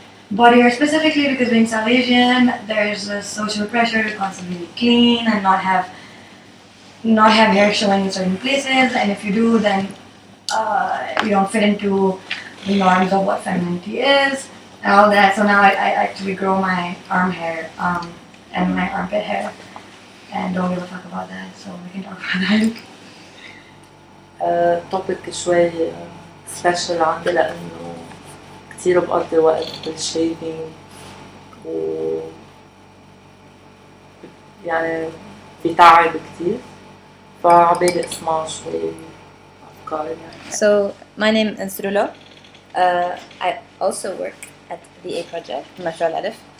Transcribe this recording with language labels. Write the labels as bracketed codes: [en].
[en] Body hair specifically because being South Asian, there's a social pressure to constantly be clean and not have hair showing in certain places, and if you do, then you don't fit into the norms of what femininity is and all that. So now I actually grow my arm hair and my armpit hair and don't give a fuck about that, so we can talk about that. [ar] topic شوي سبيشال عندي لأنه كتير بقضي وقت بالشيفينج و يعني بيتعب كتير فعبالي اسمع شوي أفكار يعني. [en] So my name is Rula. I also work at the A Project, مشروع الألف.